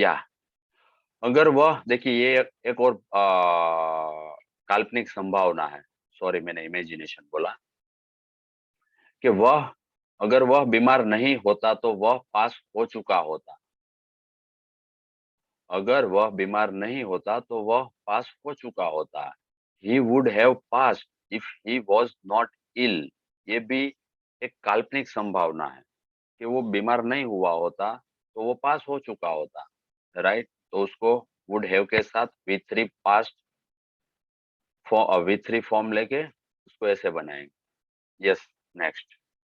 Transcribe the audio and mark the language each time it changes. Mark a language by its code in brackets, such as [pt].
[hi] या अगर वह, देखिए ये एक और काल्पनिक संभावना है, सॉरी मैंने इमेजिनेशन बोला, कि वह, अगर वह बीमार नहीं होता तो वह पास हो चुका होता. अगर वह बीमार नहीं होता तो वह पास हो चुका होता. [en] He would have passed if he was not ill. [hi] ये भी एक काल्पनिक संभावना है कि वो बीमार नहीं हुआ होता तो वो पास हो चुका होता, राइट? तो उसको वुड हैव के साथ V3 पास्ट V3 फॉर्म लेके उसको ऐसे बनाएंगे. [en] Yes, next.